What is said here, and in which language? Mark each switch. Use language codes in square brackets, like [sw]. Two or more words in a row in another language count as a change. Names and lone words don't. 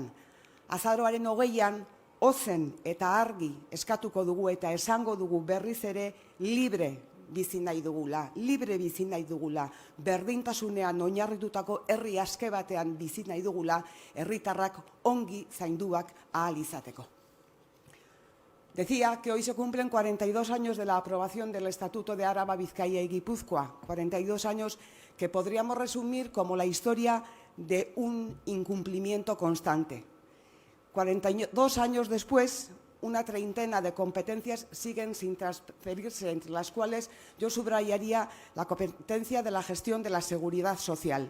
[eu] Azaroaren 20an, ozen eta argi eskatuko dugu eta esango dugu berriz ere libre bizi nahi dugula, berdintasunean oinarritutako herri aske batean bizi nahi dugula, herritarrak ongi zainduak ahal izateko. [es] Decía que hoy se cumplen 42 años de la aprobación del Estatuto de Araba, Bizkaia y Guipúzcoa, 42 años que podríamos resumir como la historia de un incumplimiento constante. 42 años después, una treintena de competencias siguen sin transferirse, entre las cuales yo subrayaría la competencia de la gestión de la seguridad social.